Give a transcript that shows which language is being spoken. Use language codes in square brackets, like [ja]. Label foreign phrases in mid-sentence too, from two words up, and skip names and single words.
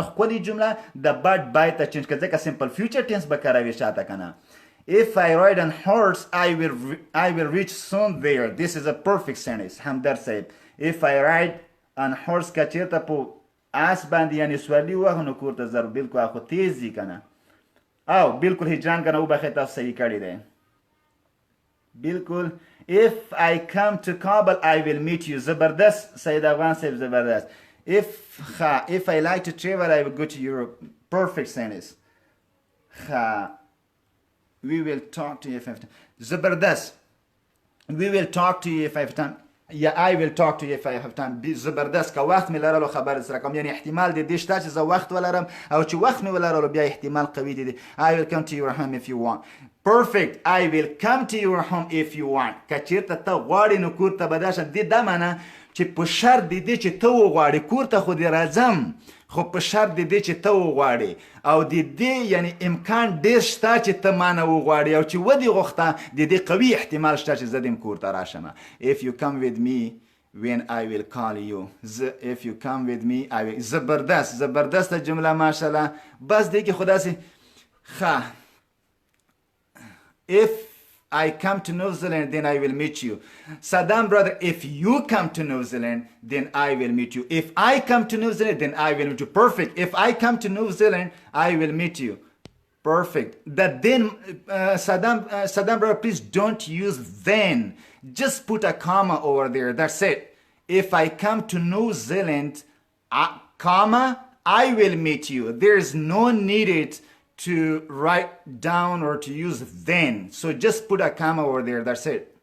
[ps] ښکلې جمله د [en] but buy [ps] ته چینج کړه ځکه [en] simple future tense [ps] به کاروي شاته که نه [en] if I ride on horse I will reach soon there this is a perfect sentence همدر صاحب if I ride on horse [ps] که چېرته په آس باندې یعنې سورلي ووهو نو کور ته ځر بلکل خو تیز ځي که نه او بلکل هجران کنه وبخښئ تاسو صحیح کړی دی بلکل [en] if I come to Kabul I will meet you [ps] زبردست سید افغان صاحب زبردست [en] if I like to travel I will go to Europe perfect sentence we will talk to you if I have time زبردست we will talk to you if I have time I will talk to you if I have time زبردست [ps] که وخت مې لرلو خبر سره کوم یعنی احتمال د دې شته چې زه وخت ولرم او چې وخت مې ولرلو بیا احتمال قوي دی [en] I will come to your home if you want perfect I will come to your home if you want [ps] که چېرته ته غواړې نو کور ته به درشم دې دا معنه چې په شرط د دې چې ته وغواړې کور ته خو دې راځم خو په شرط د دې چې ته وغواړې او د دې یعنی امکان ډېر شته چې ته مانه وغواړې او چې ودې غوښته د دې قوي احتمال شته چې زه دې کور ته راشم [en] if you come with me when I will call you if you come with me I will [ps] زبردست جمله ماشاءالله بس دې کې خو داسې ښه [en] if I come to New Zealand then I will meet you Saddam brother if you come to New Zealand then I will meet you if I come to New Zealand then I will meet you perfect if I come to New Zealand I will meet you perfect that then Saddam brother please don't use then just put a comma over there that's it if I come to New Zealand comma I will meet you there is no needed to write down or to use then so just put a comma over there that's it